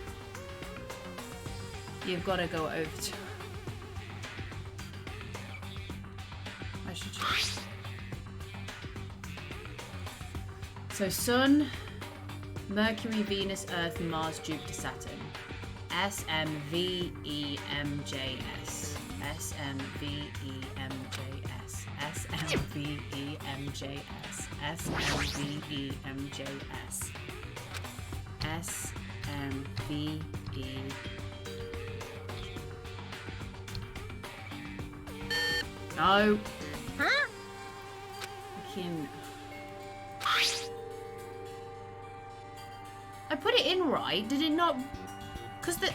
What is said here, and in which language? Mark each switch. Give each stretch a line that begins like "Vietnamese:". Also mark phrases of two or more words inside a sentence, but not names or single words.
English: You've got to go over to... I should check. So Sun, Mercury, Venus, Earth, Mars, Jupiter, Saturn. SMVEMJS. SMVEMJS. SMVEMJS. SMVEMJS. SMVE. No. Huh? I put it in right. Did it not? Because the...